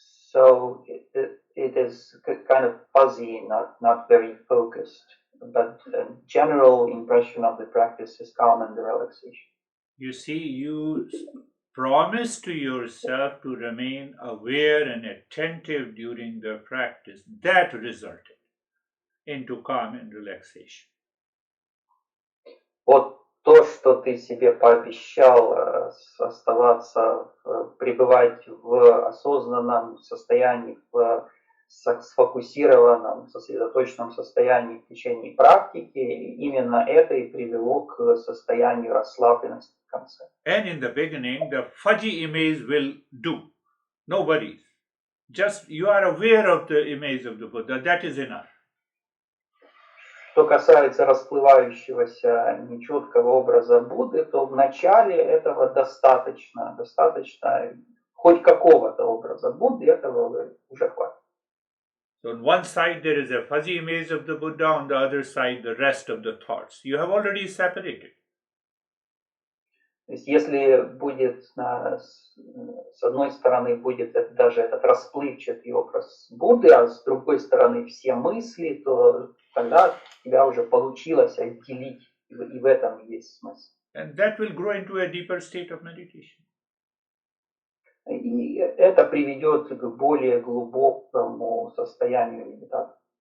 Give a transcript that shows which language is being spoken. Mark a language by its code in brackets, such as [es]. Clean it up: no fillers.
[en] So it is kind of fuzzy, not very focused, but general impression of the practice is calm and relaxation. You see, you promise to yourself to remain aware and attentive during the practice. That resulted into calm and relaxation. [ru] Вот то, что ты себе пообещал оставаться, пребывать в осознанном состоянии, в сфокусированном, сосредоточенном состоянии в течение практики, именно это и привело к состоянию расслабленности в конце. [en] And in the beginning, the fuzzy image will do. No worries. Just you are aware of the image of the Buddha. That is enough. [ru] Что касается расплывающегося нечеткого образа Будды, то в начале этого достаточно хоть какого-то образа Будды, этого уже хватит. [en] So on one side there is a fuzzy image of the Buddha, on the other side the rest of the thoughts. You have already separated. [ru] То есть если будет с одной стороны будет даже этот расплывчатый образ Будды, а с другой стороны все мысли, то тогда у тебя уже получилось отделить, и в этом есть смысл. [en] And that will grow into a deeper state of meditation. [ru] И это приведет к более глубокому состоянию медитации.